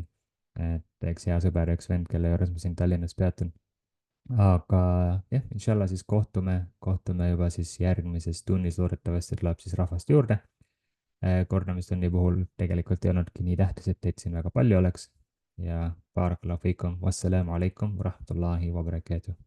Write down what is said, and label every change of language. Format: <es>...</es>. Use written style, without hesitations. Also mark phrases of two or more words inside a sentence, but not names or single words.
<et>et üks hea sõber ja üks vend, kelle juures ma siin Tallinnas peatun. aga jah, inshallah siis kohtume juba siis järgmises tunnis, loodetavasti tuleb siis rahvast juurde. kordamistunni puhul tegelikult ei olnudki nii tähtis, et teid siin väga palju oleks ja</et> <ar>بارك الله فيكم، والسلام عليكم ورحمة الله وبركاته.</ar>